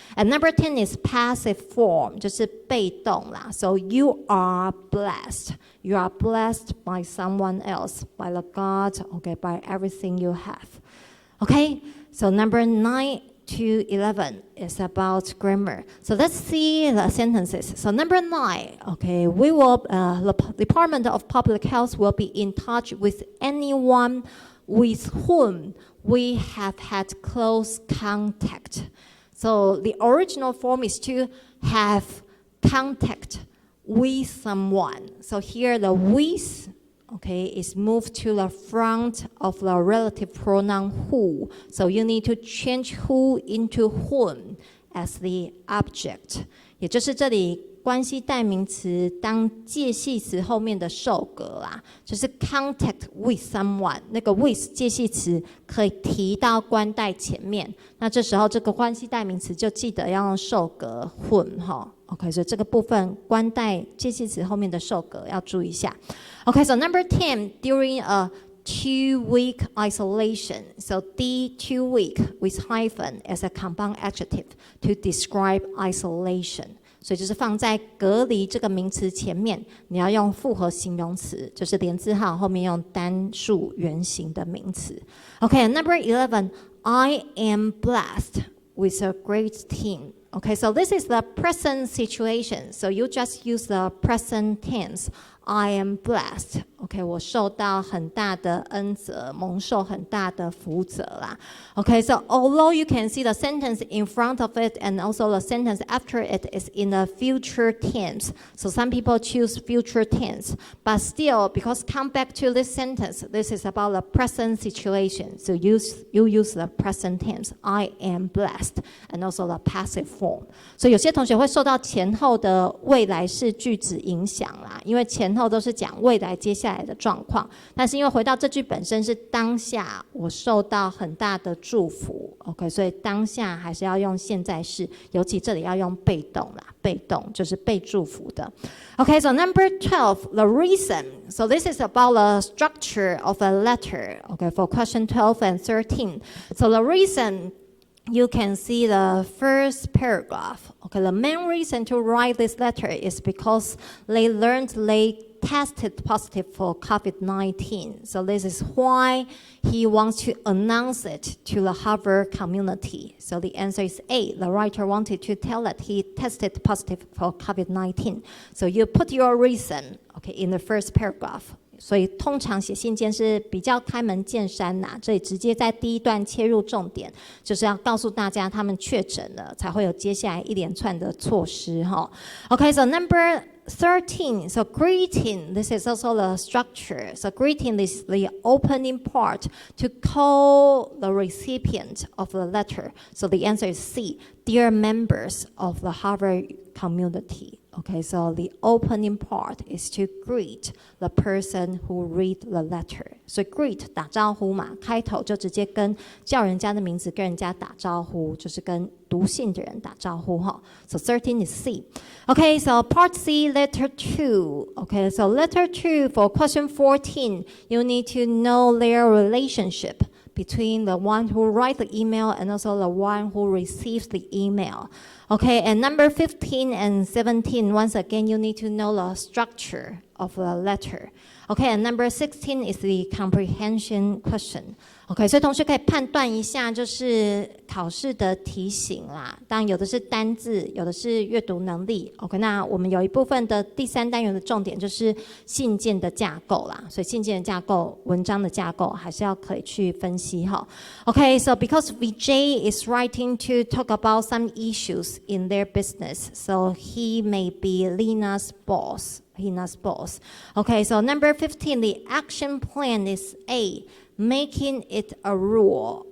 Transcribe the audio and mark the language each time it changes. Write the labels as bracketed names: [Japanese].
[English] And number 10 is passive form， [Chinese] 就是被动啦。 [English] So you are blessed. You are blessed by someone else, by the God, okay, by everything you have. Okay, so number 9 to 11 is about grammar. So let's see the sentences. So number 9, okay, we will, the Department of Public Health will be in touch with anyone with whom we have had close contact. So the original form is to have contact with someone. So here the with, okay, is moved to the front of the relative pronoun who. So you need to change who into whom as the object. [Chinese] 也就是这里关系代名词当介系词后面的受格啦，就是 [English] contact with someone， [Chinese] 那个 with 介系词可以提到关代前面，那这时候这个关系代名词就记得要用受格 whom 哈。 OK， 所以这个部分关代介系词后面的受格要注意一下。 [English] OK， so number 10, during a 2-week isolation. So the 2-week with hyphen as a compound adjective to describe isolation. [Chinese] 所以就是放在隔离这个名词前面，你要用复合形容词，就是连字号后面用单数原形的名词。 [English] Okay, number 11, I am blessed with a great team. Okay, so this is the present situation. So you just use the present tense. I am blessed. [Chinese] Okay, 我受到很大的恩泽，蒙受很大的福泽啦。 [English] Okay, so although you can see the sentence in front of it and also the sentence after it is in the future tense. So some people choose future tense, but still, because come back to this sentence, this is about the present situation. So you use the present tense. I am blessed, and also the passive form. [Chinese] 所以有些同学会受到前后的未来式句子影响啦，因为前后都是讲未来接下来的状况，但是因为回到这句本身是当下我受到很大的祝福 ，OK， 所以当下还是要用现在式，尤其这里要用被动啦，被动就是被祝福的。 [English] Okay, so number 12, the reason. So this is about the structure of a letter. Okay, for question 12 and 13. So the reason. You can see the first paragraph. Okay, the main reason to write this letter is because they learned they tested positive for COVID-19. So this is why he wants to announce it to the Harvard community. So the answer is A. The writer wanted to tell that he tested positive for COVID-19. So you put your reason, okay, in the first paragraph. [Chinese] 所以通常写信件是比较开门见山呐，这里直接在第一段切入重点，就是要告诉大家他们确诊了，才会有接下来一连串的措施哈。 [English] Okay, so number 13, so greeting, this is also the structure. So greeting is the opening part to call the recipient of the letter. So the answer is C, dear members of the Harvard community. Okay, so the opening part is to greet the person who read the letter. [Chinese] So greet 打招呼嘛，开头就直接跟叫人家的名字跟人家打招呼，就是跟读信的人打招呼哈。 [English] So 13 is C. Okay, so part C, letter 2. Okay, so letter 2 for question 14, you need to know their relationship between the one who writes the email and also the one who receives the email. Okay, and number 15 and 17, once again, you need to know the structure of the letter. Okay, and number 16 is the comprehension question. [Chinese] OK， 所以同学可以判断一下，就是考试的题型啦。当然有的是单字，有的是阅读能力。OK， 那我们有一部分的第3单元的重点就是信件的架构啦。所以信件的架构、文章的架构还是要可以去分析哈。 [English] OK， so because Vijay is writing to talk about some issues in their business, so he may be Lina's boss. Okay, so number 15, the action plan is A, making it a rule.